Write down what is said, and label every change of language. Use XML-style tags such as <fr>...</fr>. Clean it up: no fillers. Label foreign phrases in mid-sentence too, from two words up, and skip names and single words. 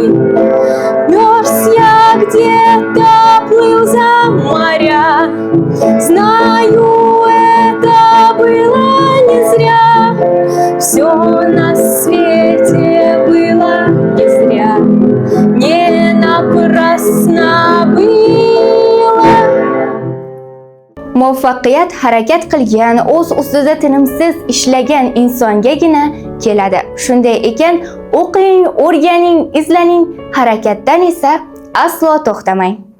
<ru>Мерз я где-то, плыл за моря. Знаю, это было не зря. Все на свете было не зря. Не напрасно было.</ru> <uz>Muvaffaqiyat harakat qilgan, o'z ustida tinimsiz ishlagan insongagina keladi. Shunday ekan, o'qing, o'rganing, izlaning, harakatdan esa aslo to'xtamang.</uz>